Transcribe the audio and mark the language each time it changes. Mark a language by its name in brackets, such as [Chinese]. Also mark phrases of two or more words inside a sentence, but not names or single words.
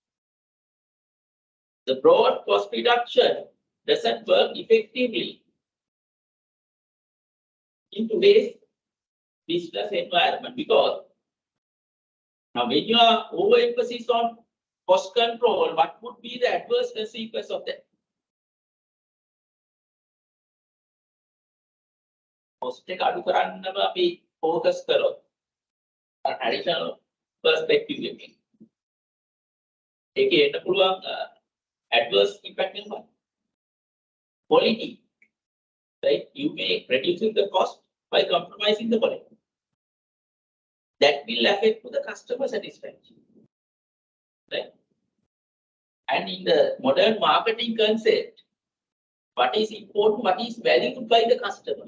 [English] The broad cost reduction doesn't work effectively in today's business environment, because now when you are overemphasis on cost control, what would be the adverse consequence of that? [Sinhala] Cost එක අඩු කරන්නම අපි focus කරොත් [English] additional perspective [Sinhala] එකකින් ඒකේ එන්න පුළුවන් [English] adverse impact [Sinhala] එක quality, right? [English] You may reducing the cost by compromising the quality. That will affect to the customer satisfaction, right? And in the modern marketing concept, what is important, what is valued by the customer?